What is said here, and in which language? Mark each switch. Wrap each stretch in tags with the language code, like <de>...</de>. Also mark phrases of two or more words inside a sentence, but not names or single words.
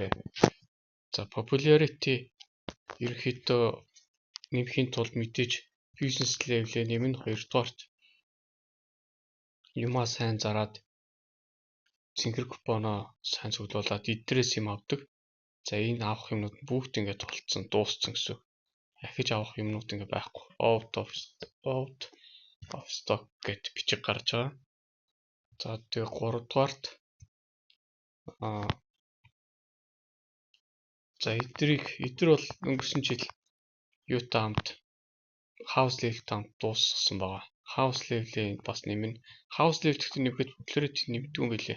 <mn>За popularity ерөнхийдөө нэмэхийн тулд мэдээж</mn> <en>business level-ээ</en> <mn>нэмнэ, хоёрдугаарт юмаа сайн зараад цэнхэр купоноо сайн цуглуулад эдрээс юм авдаг. За энэ авах юмнууд бүгд ингээд тулцсан, дууссан гэсэн. Ахиж авах юмнууд ингээд байхгүй.</mn> <en>Out of stock</en> <mn>гэд бичиг гарч байгаа. За тэгээ 3 дугаарт за эдэр бол өнгөрсөн жил юутай хамт</mn> <en>house level-тэй</en> <mn>хамт дууссан байгаа.</mn> <en>House level-ийг</en> <mn>бас нэмнэ.</mn> <en>House level</en> <mn>гэхдээ нэмэхэд popularity нэмдэг юм билээ.</mn>